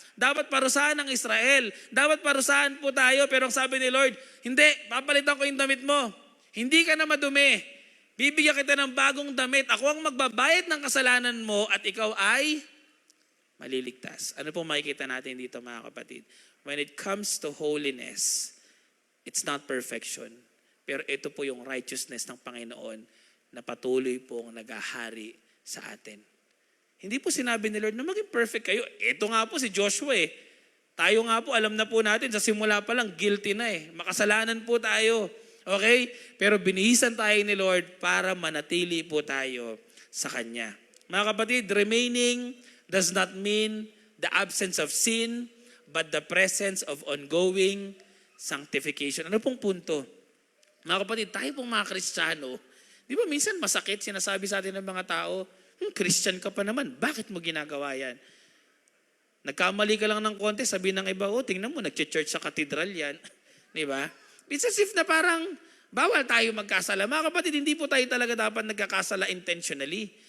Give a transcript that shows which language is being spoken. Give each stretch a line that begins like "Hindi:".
Filipino: Dapat parusahan ng Israel. Dapat parusahan po tayo. Pero ang sabi ni Lord, hindi, papalitan ko yung damit mo. Hindi ka na madumi. Bibigyan kita ng bagong damit. Ako ang magbabayad ng kasalanan mo at ikaw ay maliligtas. Ano pong makikita natin dito mga kapatid?
English: When it comes to holiness, it's not perfection.
Filipino: Pero ito po yung righteousness ng Panginoon na patuloy pong nagahari sa atin. Hindi po sinabi ni Lord na maging perfect kayo. Ito nga po si Joshua Tayo nga po, alam na po natin, sa simula pa lang, guilty na Makasalanan po tayo. Okay? Pero binihisan tayo ni Lord para manatili po tayo sa Kanya. Mga kapatid,
English: remaining does not mean the absence of sin, but the presence of ongoing sanctification.
Filipino: Ano pong punto? Mga kapatid, tayo pong mga Kristiyano, di ba minsan masakit sinasabi sa atin ng mga tao, Christian ka pa naman, bakit mo ginagawa yan? Nagkamali ka lang ng konti, sabi ng iba, tingnan mo, nag-church sa katedral yan. Di ba?
English: It's as if
Filipino: na parang bawal tayo magkasala. Mga kapatid, hindi po tayo talaga dapat nagkakasala intentionally.